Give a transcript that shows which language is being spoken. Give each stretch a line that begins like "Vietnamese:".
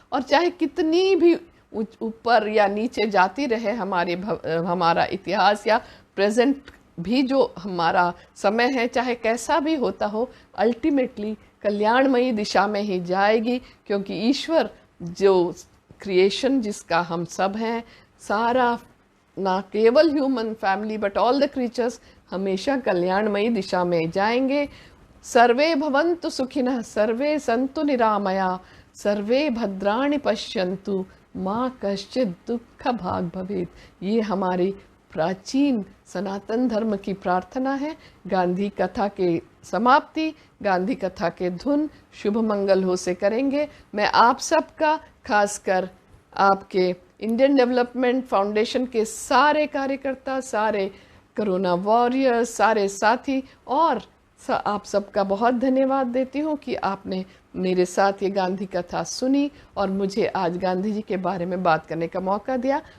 Hindi: और चाहे कितनी भी ऊपर या नीचे जाती रहे हमारा इतिहास या प्रेजेंट भी जो हमारा समय है, चाहे कैसा भी होता हो, अल्टीमेटली कल्याणमयी दिशा में ही जाएगी, क्योंकि ईश्वर जो क्रिएशन जिसका हम सब हैं, सारा ना केवल
English: human family but all the creatures
Hindi: हमेशा कल्याणमयी दिशा में जाएंगे।
Sanskrit: सर्वे भवन्तु सुखिनः, सर्वे सन्तु निरामया, सर्वे भद्राणि पश्यन्तु, माँ कश्चित् दुःख भाग् भवेत्।
Hindi: ये हमारी प्राचीन सनातन धर्म की प्रार्थना है। गांधी कथा के समाप्ति गांधी कथा के धुन शुभ मंगल हो से करेंगे। मैं आप सबका, खासकर आपके इंडियन डेवलपमेंट फाउंडेशन के सारे कार्यकर्ता, सारे कोरोना वॉरियर्स, सारे साथी और आप सबका बहुत धन्यवाद देती हूँ कि आपने मेरे साथ ये गांधी कथा सुनी और मुझे आज गांधी जी के बारे में बात करने का मौका दिया।